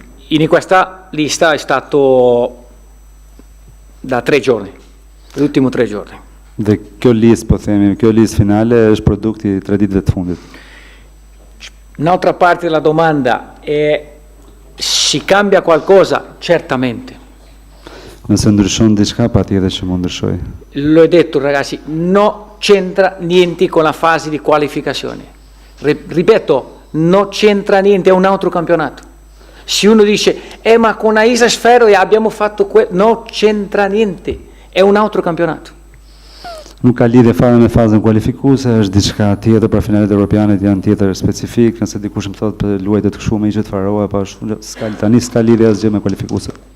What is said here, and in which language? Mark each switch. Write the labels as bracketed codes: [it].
[it] In questa lista è stato da 3 giorni, l'ultimo 3 giorni. [sq] Dhe kjo listë, po themi, kjo listë finale është produkti i 3 ditëve të fundit. [it] Un'altra parte della domanda è: si cambia qualcosa? Certamente. [sq] Nëse ndryshon diçka, patjetër që mund ndryshoj. [it] L'ho detto ragazzi, non c'entra niente con la fase di qualificazione. Ripeto, non c'entra niente, è un altro campionato. Se uno dice, ma con Aisa Sfero abbiamo fatto quello, non c'entra niente, è un altro campionato. [sq] Nuk ka lidhje fare me fazën kualifikuese, është diçka tjetër, për finalet europianet janë tjetër specifik, nëse dikush më thotë për luajtjet kështu me që të faroa, pa s'ka lidhje asgjë me kualifikuese.